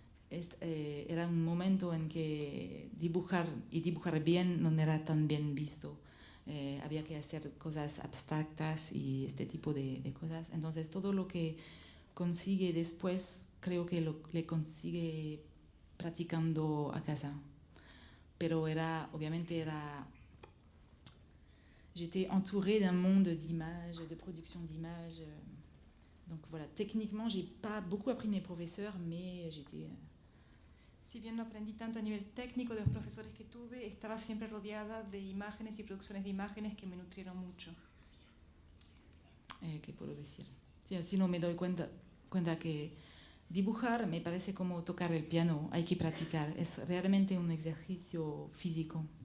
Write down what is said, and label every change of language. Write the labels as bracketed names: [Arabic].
[Spanish] Era un momento en que dibujar bien no era tan bien visto. Había que hacer cosas abstractas y este tipo de cosas. Entonces todo lo que consigue después, creo que le consigue practicando a casa. Pero obviamente [French] j'étais entourée d'un monde d'images, de production d'images. Donc voilà, techniquement, j'ai pas beaucoup appris de mes professeurs, mais j'étais... [Spanish] Si bien no aprendí tanto a nivel técnico de los profesores que tuve, estaba siempre rodeada de imágenes y producciones de imágenes que me nutrieron mucho. ¿Qué puedo decir? Sí, así no me doy cuenta que dibujar me parece como tocar el piano, hay que practicar, es realmente un ejercicio físico.